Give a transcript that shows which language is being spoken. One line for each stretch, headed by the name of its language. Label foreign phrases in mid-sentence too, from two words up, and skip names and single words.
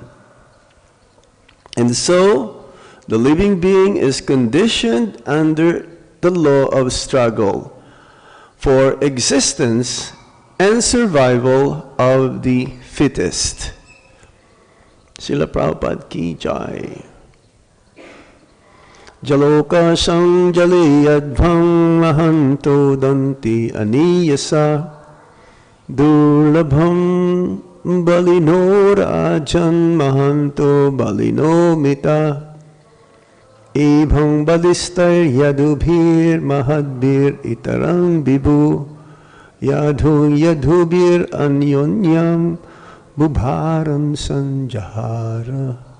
English: And so, the living being is conditioned under the law of struggle for existence and survival of the fittest.
Hindi: Srila Prabhupada ki jai.
Sanskrit: Jalaukasāṁ jale yadvan mahānto danty aṇīyasaḥ durbalān balino rājan mahānto balino mithaḥ evaṁ baliṣṭhair yadubhir mahadbhir itarān vibhuḥ yadūbhir anyonyaṁ bhū-bhārān sañjahāra.